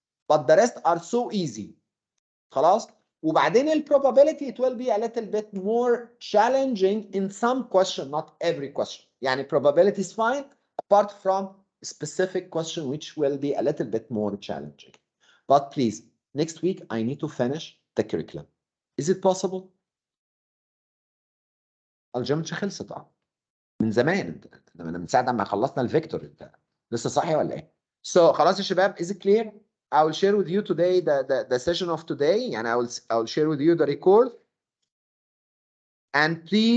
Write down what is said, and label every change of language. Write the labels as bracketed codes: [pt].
[en] But the rest are so easy. خلاص؟ وبعدين ال probability it will be a little bit more challenging in some question, not every question. يعني probability is fine apart from specific question which will be a little bit more challenging. But please, next week I need to finish the curriculum. Is it possible? [ar] الجيومتري خلصت من زمان من ساعة ما خلصنا الفيكتور انت لسه صاحي ولا ايه؟ So خلاص يا شباب [en] is it clear? I will share with you today the session of today and I will share with you the record and please